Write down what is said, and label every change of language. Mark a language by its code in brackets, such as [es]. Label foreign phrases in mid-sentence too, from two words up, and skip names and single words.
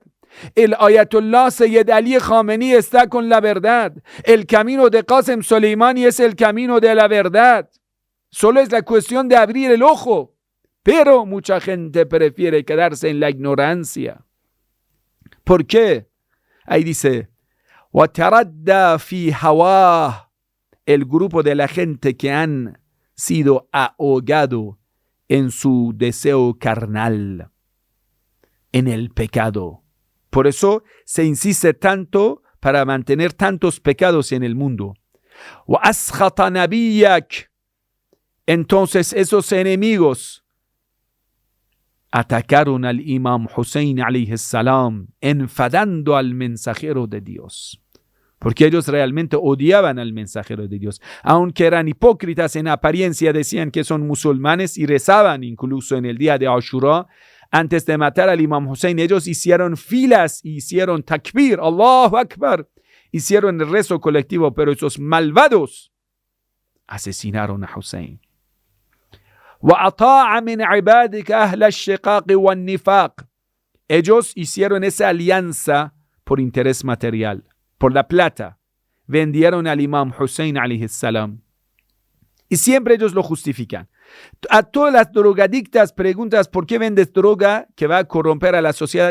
[es] El Ayatollah Sayyid Ali Khamenei está con la verdad. El camino de Qasem Soleimani es el camino de la verdad. Solo es la cuestión de abrir el ojo. Pero mucha gente prefiere quedarse en la ignorancia. ¿Por qué? Ahí dice, [ar] وَتَرَدَّى فِي هَوَاهُ. [es] El grupo de la gente que han sido ahogados en su deseo carnal, en el pecado. Por eso se insiste tanto para mantener tantos pecados en el mundo. [ar] وَأَسْخَطَ نَبِيَّكَ. [es] Entonces esos enemigos atacaron al Imam Hussein [ar] عليه السلام, [es] enfadando al mensajero de Dios. porque ellos realmente odiaban al mensajero de Dios. Aunque eran hipócritas en apariencia, decían que son musulmanes y rezaban incluso en el día de Ashura. Antes de matar al Imam Hussein, ellos hicieron filas y hicieron takbir, [ar] الله أكبر. [es] Hicieron el rezo colectivo, pero esos malvados asesinaron a Hussein. [ar] وَأَطَاعَ مِنْ عِبَادِكَ أَهْلَ الشِّقَاقِ وَالنِّفَاقِ. [es] Ellos hicieron esa alianza por interés material, por la plata. Vendieron al Imam Hussein alayhi salam. Y siempre ellos lo justifican. A todas las drogadictas preguntas por qué vendes droga que va a corromper a la sociedad.